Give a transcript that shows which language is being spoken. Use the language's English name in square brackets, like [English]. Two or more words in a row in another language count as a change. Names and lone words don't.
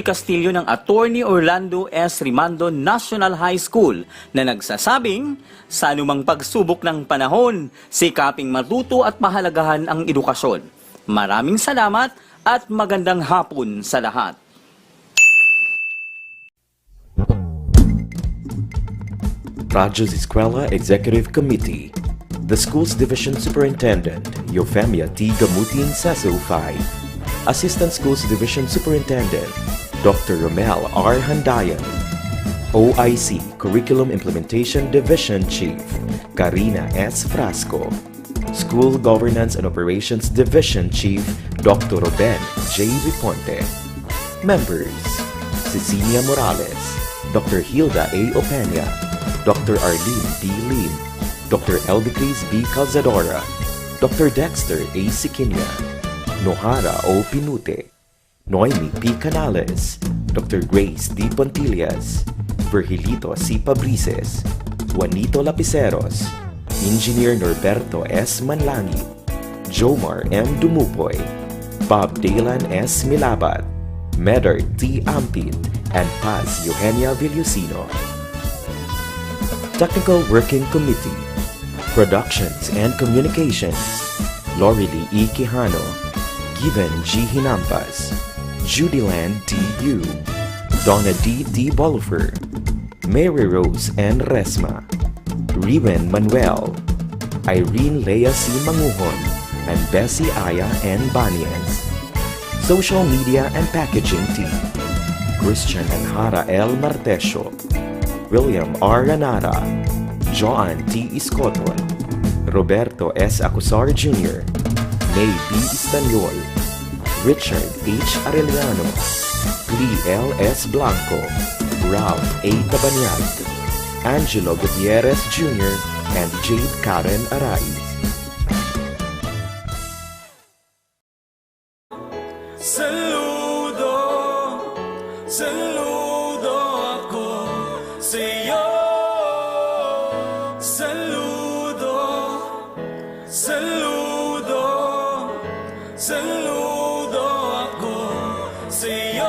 [Filipino] Castillo ng Attorney Orlando S. Rimando National High School na nagsasabing, sa anumang pagsubok ng panahon, sikaping matuto at mahalagahan ang edukasyon. Maraming salamat at magandang hapon sa lahat. [English] Radyo Z-Eskwela Executive Committee, the Schools Division Superintendent, Eufemia T. Gamutin Saso 5, Assistant Schools Division Superintendent, Dr. Romel R. Handayan, OIC Curriculum Implementation Division Chief, Karina S. Frasco, School Governance and Operations Division Chief, Dr. Ruben J. Viponte. Members, Cecilia Morales, Dr. Hilda A. Opeña, Dr. Arlene B. Lim, Dr. Elbicris B. Calzadora, Dr. Dexter A. Siquinia, Nohara O. Pinute, Noemi P. Canales, Dr. Grace D. Pontillas, Virgilito C. Pabrices, Juanito Lapiceros, Engineer Norberto S. Manlangi, Jomar M. Dumupoy, Bob Dalan S. Milabat, Medard T. Ampit, and Paz Eugenia Villusino. Technical Working Committee, Productions and Communications, Lorely E. Quijano, Given G. Hinampas, Judyland T. Yu, Donna D. D. Bolifer, Mary Rose N. Resma, Riven Manuel, Irene Lea C. Manguhon, and Bessie Aya N. Banias. Social Media and Packaging Team, Christian and Hara L. Martesio, William R. Ranara, Joan T. Iscoton, Roberto S. Acusar Jr., May B. Istanyol, Richard H. Arellano, Lee L. S. Blanco, Ralph A. Tabanyag, Angelo Gutierrez Jr., and Jade Karen Araiz. [Filipino] Saludo, saludo ako sa'yo. Saludo, saludo, saludo ako sa'yo.